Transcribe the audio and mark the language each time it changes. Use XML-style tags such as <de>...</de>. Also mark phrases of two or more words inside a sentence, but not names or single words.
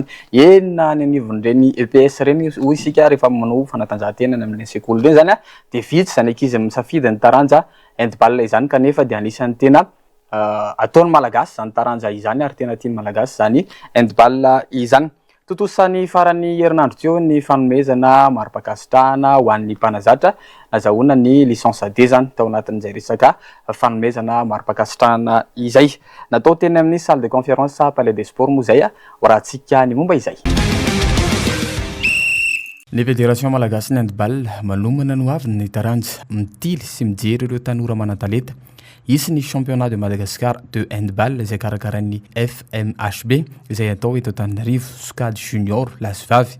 <mg>Enina any anivon'ireny EPS reny hoy isika rehefa manao fanatanjahantena amin'ny sekoly reny zany dia vitsy zany ankizy misafidy ny taranja handball izany kanefa dia anisan'ny tena ataony malagasy zany taranja izany ary tena tiany malagasy zany handball izany. Totosany farany herinandro teo ny fanomezana mari-pakasitrahana ho an'ny mpanazatra nazahoana ny licence D zany tao anatin'izay resaka fanomezana mari-pakasitrahana izay. Natao teny amin'ny</mg> <fr>salle de conférence</fr> <mg>Palais des Sports moa izay horantsika ny momba izay. Ny fédération malagasy ny handball manomana no avy ny taranja mitily sy mijery ireo tanora manan-talenta. Isy ny</mg> <fr>championnat de Madagascar de handball</fr> <mg>izay karakaran'ny FMHB izay atao eto Antananarivo Sokady Junior Lasivavy.</mg>